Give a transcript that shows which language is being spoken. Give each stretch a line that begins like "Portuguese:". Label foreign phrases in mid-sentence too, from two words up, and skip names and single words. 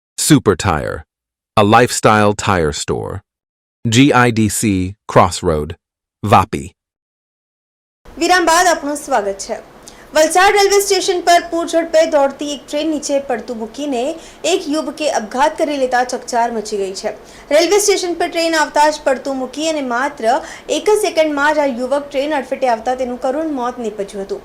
English: Super Tire, a lifestyle tire store. GIDC Crossroad, Vapi.
Gujarati: વિરામ બાદ આપનું સ્વાગત છે. વલસાડ રેલવે સ્ટેશન પર પૂરઝડપે દોડતી એક ટ્રેન નીચે પડતું મૂકીને એક યુવકે અપઘાત કરી લેતા ચકચાર મચી ગઈ છે. રેલવે સ્ટેશન પર ટ્રેન આવતા જ પડતું મૂકી અને માત્ર એક જ સેકન્ડમાં જ આ યુવક ટ્રેન અડફેટે આવતા તેનું કરુણ મોત નીપજ્યું હતું.